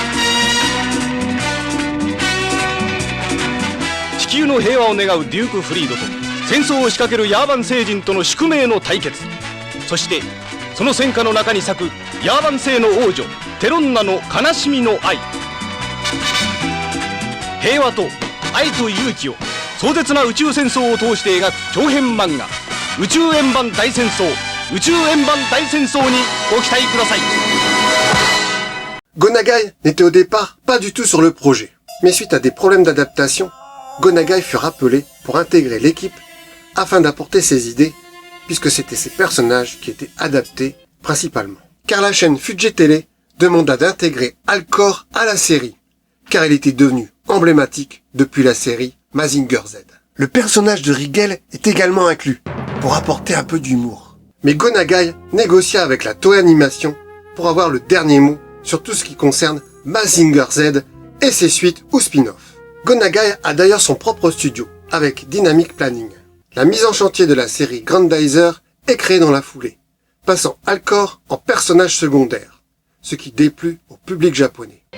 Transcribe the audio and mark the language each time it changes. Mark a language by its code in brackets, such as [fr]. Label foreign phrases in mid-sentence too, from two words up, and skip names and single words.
[ja] 地球の平和を願うデューク・フリードと戦争を仕掛けるヤーマン星人との宿命の対決、そしてその戦火の中に咲くヤーマン星の王女テロンナの悲しみの愛。平和と愛と勇気を壮絶な宇宙戦争を通して描く長編漫画宇宙円盤大戦争宇宙円盤大戦争にご期待ください。 [fr] Go Nagai n'était au départ pas du tout sur le projet, mais suite à des problèmes d'adaptation, Go Nagai fut rappelé pour intégrer l'équipe afin d'apporter ses idées, puisque c'était ses personnages qui étaient adaptés principalement. Car la chaîne Fuji Télé demanda d'intégrer Alcor à la série, car il était devenu emblématique depuis la série Mazinger Z. Le personnage de Rigel est également inclus, pour apporter un peu d'humour. Mais Go Nagai négocia avec la Toei Animation pour avoir le dernier mot sur tout ce qui concerne Mazinger Z et ses suites ou spin-off. Go Nagai a d'ailleurs son propre studio, avec Dynamic Planning. La mise en chantier de la série Grandizer est créée dans la foulée, passant Alcor en personnage secondaire, ce qui déplut au public japonais.